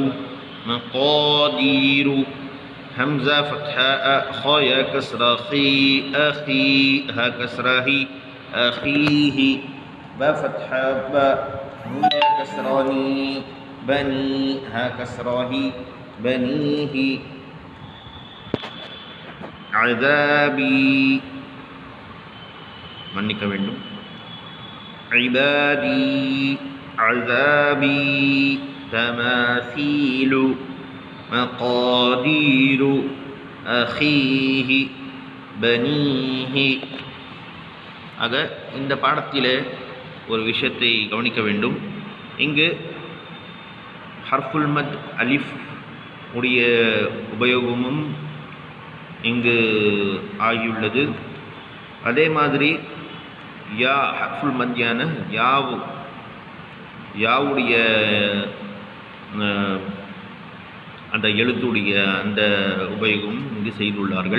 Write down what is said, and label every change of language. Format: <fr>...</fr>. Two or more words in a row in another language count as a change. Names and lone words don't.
<ar>مقادير، همزة فتحة أ، خا يا كسرى خي، أخي، ها كسرى هي، أخيه، با فتحة با، نون يا كسراني، بني، ها كسراهي، بنيه، عذابي،</ar> <ta>மன்னிக்க வேண்டும்,</ta> <ar>عبادي، عذابي، تماثيل، مقادير، أخيه، بنيه.</ar> <ta>ஆக இந்த பாடத்திலே ஒரு விஷயத்தை கவனிக்க வேண்டும். இங்கு</ta> <ar>حرف المد</ar> <ta>அலிஃப் உடைய உபயோகமும் இங்கு ஆகியுள்ளது. அதே மாதிரி யா ஹர்ஃபுல் மத்தியான யாவுடைய அந்த எழுத்துடைய அந்த உபயோகம் இங்கு செய்துள்ளார்கள்.</ta>